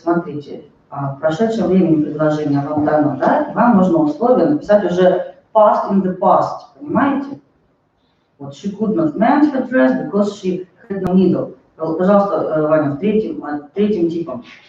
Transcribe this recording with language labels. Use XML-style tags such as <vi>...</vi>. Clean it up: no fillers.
<ru>Смотрите, в прошедшем времени предложение вам дано, да? И вам нужно условие написать уже</ru> <en>past in the past,</en> <ru>понимаете?</ru> <en>Вот she could not mend her dress because she had no needle.</en> <ru>Пожалуйста, Ваня, третьим типом.</ru>